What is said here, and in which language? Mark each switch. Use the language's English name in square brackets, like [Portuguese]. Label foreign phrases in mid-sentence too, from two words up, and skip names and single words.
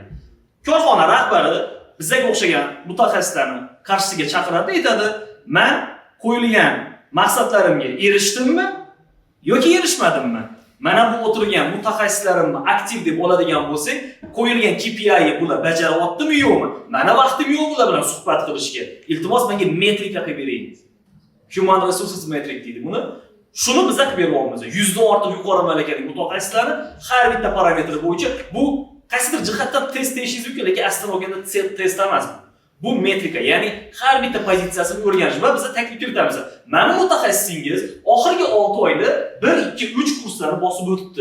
[Uzbek] Korxona rahbari bizga o'xshagan mutaxassislarni qarshisiga chaqiradi, aytadi: "Men qo'yilgan maqsadlarimga erishdimmi yoki erishmadimmi? Mana bu o'tirgan mutaxassislarimni aktiv deb oladigan bo'lsak, qo'yilgan KPI bular bajaryaptimi yo'qmi? Mana vaqtim yo'q bular bilan suhbat qilishga. Iltimos menga metrika qilib bering. [English] Human resources metric [Uzbek] deydi buni. Shuni biz qilib beryapmiz. 100 dan ortiq yuqori malakali mutaxassislarni har bitta parametri bo'yicha bu qaysidir jihatdan test deyishingiz mumkin, lekin aslida olganda test emas. Bu metrika, ya'ni har bitta pozitsiyasini o'rganish va biz taklif kiritamiz. Mana mutaxassisingiz oxirgi 6 oyda 1, 2, 3 kurslarni bosib o'tibdi.